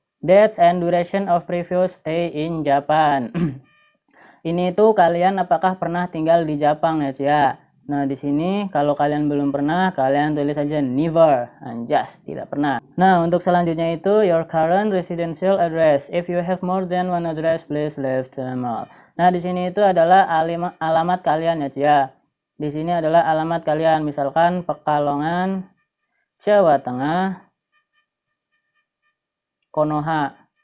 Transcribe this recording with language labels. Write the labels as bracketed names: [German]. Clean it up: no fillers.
[English] Dates and duration of previous stay in Japan. [Indonesian] Ini tuh kalian apakah pernah tinggal di Jepang ya, Cia? Nah, di sini kalau kalian belum pernah, kalian tulis aja never. Anjas, tidak pernah. Nah, untuk selanjutnya itu [English] your current residential address. If you have more than one address, please leave them all. [Indonesian] Nah, di sini itu adalah alamat kalian ya, Cia. Di sini adalah alamat kalian, misalkan Pekalongan, Jawa Tengah, Konoha.